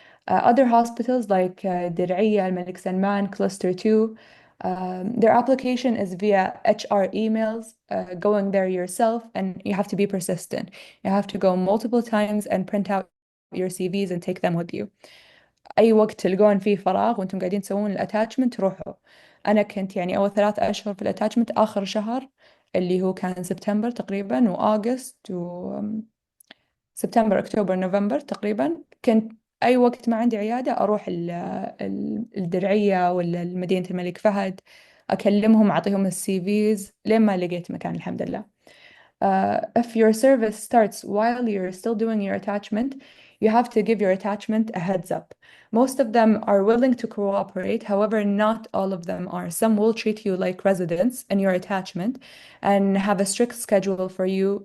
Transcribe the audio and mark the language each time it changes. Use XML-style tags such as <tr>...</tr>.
<en>Other hospitals like Dir'iyya, Al Malik Salman, Cluster 2, their application is via HR emails, going there yourself, and you have to be persistent. You have to go multiple times and print out your CVs and take them with you.</en> <ar>أي وقت تلقون فيه فراغ وأنتم قاعدين تسوون الاتاتشمنت روحوا. أنا كنت أول 3 أشهر في الاتاتشمنت، آخر شهر اللي هو كان سبتمبر تقريبا وأغسطس سبتمبر أكتوبر نوفمبر تقريبا، كنت أي وقت ما عندي عيادة أروح الدرعية ولا مدينة الملك فهد، أكلمهم أعطيهم السي فيز لين ما لقيت مكان الحمد لله.</ar> <en>If your service starts while you're still doing your attachment, you have to give your attachment a heads up. Most of them are willing to cooperate, however, not all of them are. Some will treat you like residents in your attachment and have a strict schedule for you.</en>